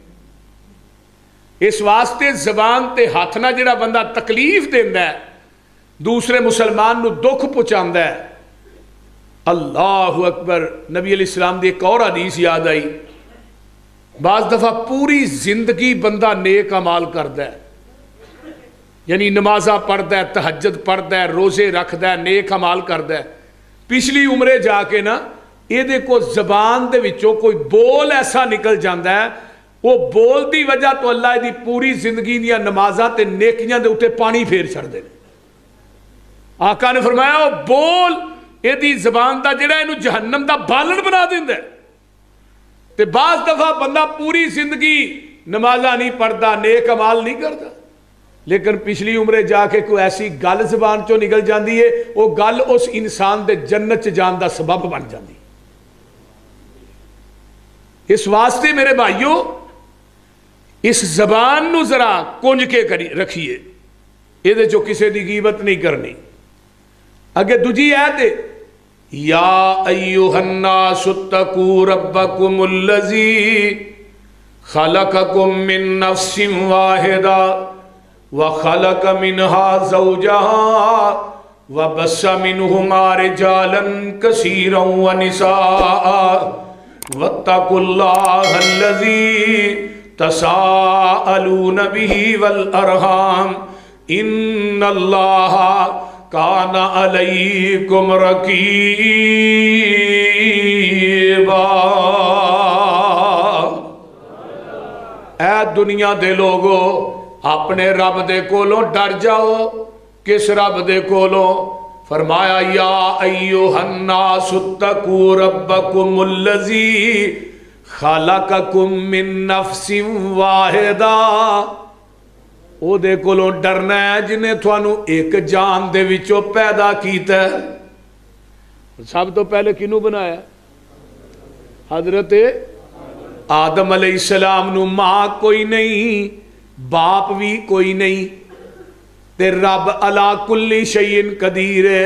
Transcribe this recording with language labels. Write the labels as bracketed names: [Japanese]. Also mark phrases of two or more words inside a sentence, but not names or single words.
[Punjabi] اس واسطے زبان تے ہاتھ نہ جڑا بندہ تکلیف دیندا ہے دوسرے مسلمان نو دکھ پہنچاندا ہے. [Arabic] اللہ اکبر. [Punjabi] نبی [Arabic] علیہ السلام [Punjabi] دی ایک اور حدیث یاد آئی. بعض دفعہ پوری زندگی بندہ نیک اعمال کردا ہے یعنی نمازاں پڑھدا ہے تہجد پڑھدا ہے روزے رکھدا ہے نیک اعمال کردا ہے پچھلی عمرے جا کے نا یہ دے کو زبان دے وچوں کوئی بول ایسا نکل جاندا ہے وہ بول دی وجہ تو اللہ دی پوری زندگی دیا نمازاں تے نیکیاں دے اٹھے پانی پھیر چھڑ دے. آقا نے فرمایا وہ بول یہ دی زبان دا جڑا انہوں جہنم دا بالن بنا دیندا ہے. تے بعض دفعہ بندہ پوری زندگی نمازاں نہیں پڑھدا نیک اعمال نہیں کردا لیکن پچھلی عمرے جا کے کوئی ایسی گل زبان چوں نکل جاندی ہے وہ گل اس انسان دے جنت چ جان دا سبب بن جاندی. اس واسطے میرے بھائیو اس زبان نو ذرا کنج کے رکھیے یہ جو کسی دی غیبت نہیں کرنی. اگے دوجی ہے تے [Arabic] یا ایھا الناس اتقوا ربکم الذی خلقکم من نفس واحدہ وخلق منها زوجها وبث منهما رجالا كثيرا ونساء واتقوا الله الذي تساءلون به والأرحام إن الله كان عليكم رقيبا۔ [Punjabi] اے دنیا دے لوگو اپنے رب دے کولوں ڈر جاؤ۔ کس رب دے کولوں؟ فرمایا [Arabic] یا ایھا الناس اتقوا ربکم الذی خلقکم من نفس واحدہ۔ [Punjabi] او دے کولوں ڈرنا ہے جنہیں تھانوں ایک جان دے وچوں پیدا کیتا ہے۔ سب تو پہلے کنوں بنایا؟ حضرت آدم [Arabic] علیہ السلام [Punjabi] نو ماں کوئی نہیں، باپ بھی کوئی نہیں، تے رب [Arabic] علا کلی شیء قدیر [Punjabi] ہے۔